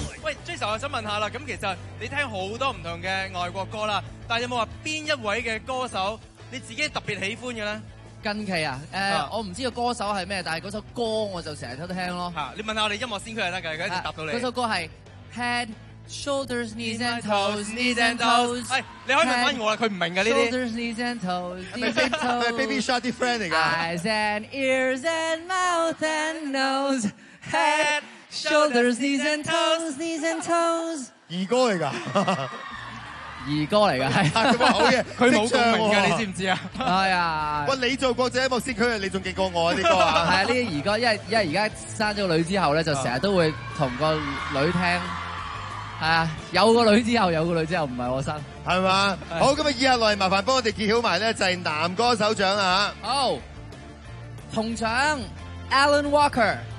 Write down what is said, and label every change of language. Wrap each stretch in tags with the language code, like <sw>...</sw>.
<yue>喂 ，Jason， 我想问一下啦，咁其实你听好多唔同嘅外国歌啦，但有冇话边一位嘅歌手你自己特别喜欢嘅呢？近期啊，我唔知道歌手系咩，但系嗰首歌我就成日都听咯。你问一下我哋音乐先驱就得噶，佢一直答到你。嗰首歌系</yue> <en>Head Shoulders Knees and Toes Knees and Toes。</en> <yue>系，你可以问翻我啦，佢唔明嘅呢啲。</yue> <en>Shoulders Knees and Toes Knees and Toes。</en> <yue>系 Baby Shark 啲 friend 嚟噶。</yue> <en>Eyes and ears and mouth and nose head。 Shoulders, knees and toes, knees and toes。</en> <yue>儿歌嚟噶，儿歌嚟噶，佢冇共鸣噶，你知唔知啊？哎呀，喂，你做国际音乐先驱，你仲劲过我啊？啲歌啊，系啊，呢啲儿歌，因为而家生咗女之后咧，就成日都会同个女听，系啊，有个女之后，有个女之后，唔系我生，系嘛？好，咁啊，以下来麻烦帮我哋揭晓埋咧，就系男歌手奖啊！好，铜奖 ，Alan Walker。</yue>